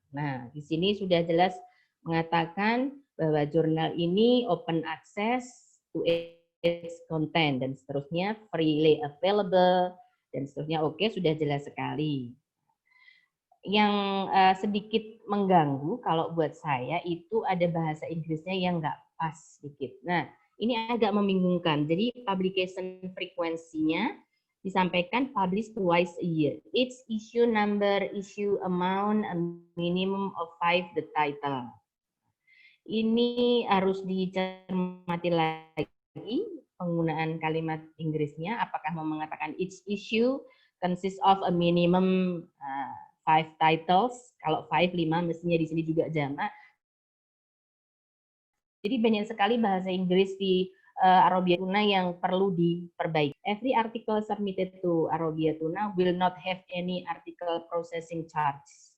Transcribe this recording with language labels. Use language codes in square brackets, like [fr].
[id] Nah, di sini sudah jelas mengatakan bahwa jurnal ini [en] open access to its content [id] dan seterusnya, [en] freely available [id] dan seterusnya. Oke, sudah jelas sekali. Yang sedikit mengganggu kalau buat saya itu ada bahasa Inggrisnya yang nggak pas sedikit. Nah, ini agak membingungkan. Jadi publication frekuensinya disampaikan [en] publish twice a year. Each issue number, issue amount, a minimum of 5 the title. [id] Ini harus dicermati lagi penggunaan kalimat Inggrisnya. Apakah mau mengatakan [en] each issue consists of a minimum 5 titles. [id] Kalau 5, 5 mestinya di sini juga jamak. Jadi banyak sekali bahasa Inggris di Arabiatuna yang perlu diperbaiki. [en] Every article submitted to Arabiatuna will not have any article processing charge.